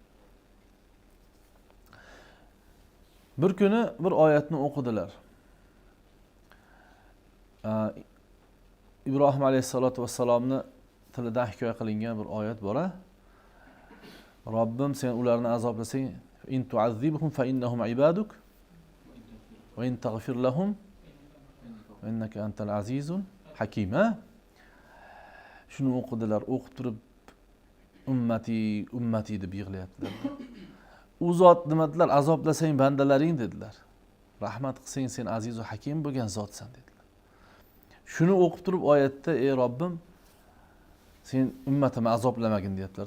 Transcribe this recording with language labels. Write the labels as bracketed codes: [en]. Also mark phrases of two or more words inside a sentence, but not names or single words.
[uz] Bir kuni bir oyatni o'qidilar. İbrahim [ar] عليه الصلاة والسلام'ni [uz] tilidan hikoya qilingan bir oyat bor. Robbim sen ularni azoblasang, [ar] إن تعذبهم فإنهم عبادك وإن تغفر لهم فإنك أنت العزيز الحكيم. [uz] Shuni o'qidilar, o'qib turib ummati deb yig'layaptilar. U zot nima dedilar? Azoblasang bandalaring dedilar. Rahmat qilsang sen aziz va hakim bo'lgan zotsan dedilar. Shuni o'qib turib oyatda ey Robbim sen ummatimni azoblamagin deyaptilar.